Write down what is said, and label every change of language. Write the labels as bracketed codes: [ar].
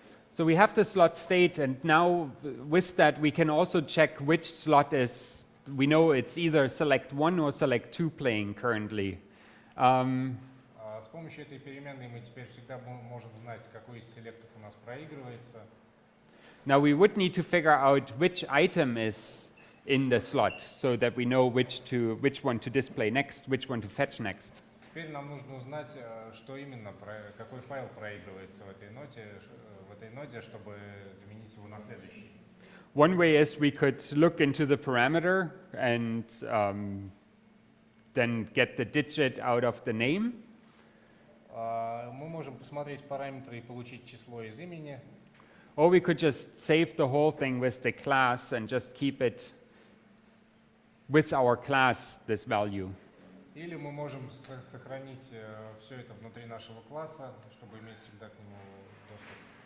[en] So we have the slot state, and now with that we can also check which slot is, we know it's either select 1 or select 2 playing currently. [ru] С помощью этой переменной мы теперь всегда можем знать, какой из селектов у нас проигрывается. [en] Now we would need to figure out which item is in the slot so that we know which one to display next, which one to fetch next. [ru] Теперь нам нужно узнать, что именно, какой файл проигрывается в этой ноде, чтобы заменить его на следующий. [en] One way is we could look into the parameter and then get the digit out of the name. [ru] Мы можем посмотреть параметры и получить число из имени. [en] Or we could just save the whole thing with the class and just keep it with our class, this value. [ru] Или мы можем сохранить все это внутри нашего класса, чтобы иметь всегда к нему доступ.